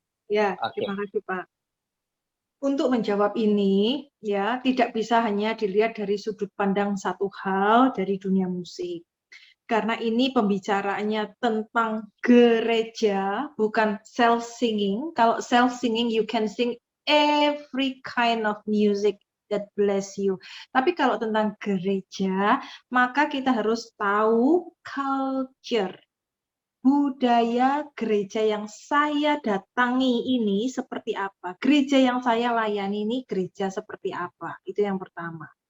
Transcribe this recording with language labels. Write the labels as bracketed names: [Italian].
[Indonesian] Ya, terima kasih Pak. Untuk menjawab ini, ya tidak bisa hanya dilihat dari sudut pandang satu hal dari dunia musik. Karena ini pembicaraannya tentang gereja, bukan self-singing. Kalau [English] self-singing, you can sing every kind of music that bless you. [Indonesian] Tapi kalau tentang gereja, maka kita harus tahu culture, budaya gereja yang saya datangi ini seperti apa. Gereja yang saya layani ini gereja seperti apa. Itu yang pertama.